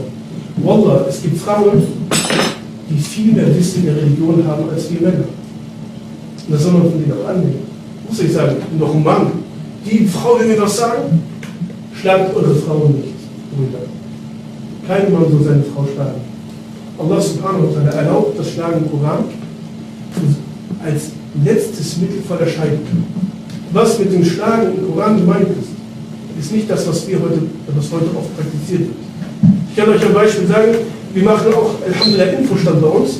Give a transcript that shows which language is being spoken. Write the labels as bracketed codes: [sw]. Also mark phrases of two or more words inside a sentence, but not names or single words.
[de] Wallah, es gibt Frauen, die viel mehr Wissen in der Religion haben als wir Männer. Und das soll man von denen auch annehmen. Muss ich sagen, noch ein Mann. Die Frau will mir was sagen? Schlagt eure Frauen nicht, Brüder. Kein Mann soll seine Frau schlagen. Allah [ar] سبحانه وتعالى [de] erlaubt das Schlagen im Koran als letztes Mittel vor der Scheidung. Was mit dem Schlagen im Koran gemeint ist nicht das, was heute oft praktiziert wird. Ich kann euch ein Beispiel sagen, wir machen auch Alhamdulillah Infostand bei uns.